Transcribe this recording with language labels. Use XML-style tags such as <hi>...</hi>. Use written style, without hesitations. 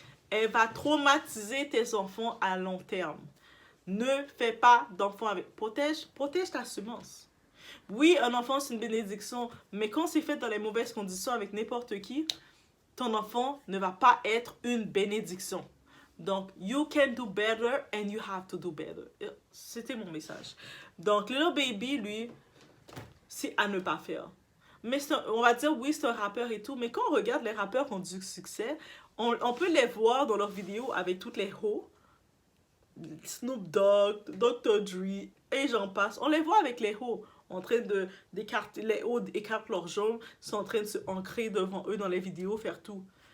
<fr>Elle va traumatiser tes enfants à long terme. Ne fais pas d'enfants avec... Protège ta semence. Oui, un enfant, c'est une bénédiction, mais quand c'est fait dans les mauvaises conditions avec n'importe qui, ton enfant ne va pas être une bénédiction.</fr> <en>Donc, you can do better and you have to do better.</en> <fr>C'était mon message. Donc, Lil Baby, lui, c'est à ne pas faire. Mais on va dire, oui, c'est un rappeur et tout, mais quand on regarde les rappeurs qui ont du succès, on peut les voir dans leurs vidéos avec toutes les hoes. Snoop Dogg, Dr. Dre, et j'en passe. On les voit avec les hoes, en train d'écarter, les hoes écartent leurs jambes, sont en train de se ancrer devant eux dans les vidéos, faire tout.</fr>